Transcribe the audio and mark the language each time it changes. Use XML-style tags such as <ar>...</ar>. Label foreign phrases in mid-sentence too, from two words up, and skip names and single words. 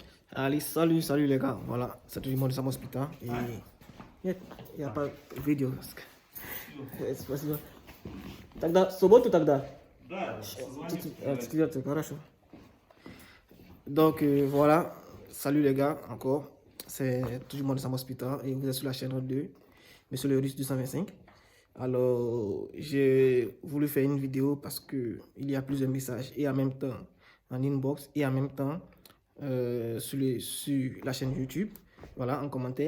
<fr>Allez, salut les gars. Voilà, c'est toujours moi de Sam Hospital. Et il n'y a pas de vidéo.</fr> <ru>Спасибо. Тогда в субботу тогда. Да, созвонимся. Четвертый, хорошо.</ru> <fr>Donc voilà, salut les gars, encore. C'est toujours moi de Sam Hospital et vous êtes sur la chaîne 2, Monsieur le Russe 225. Alors, j'ai voulu faire une vidéo parce que il y a plusieurs messages et en même temps en inbox et en même temps sur la chaîne YouTube, voilà, en commentaire.</fr>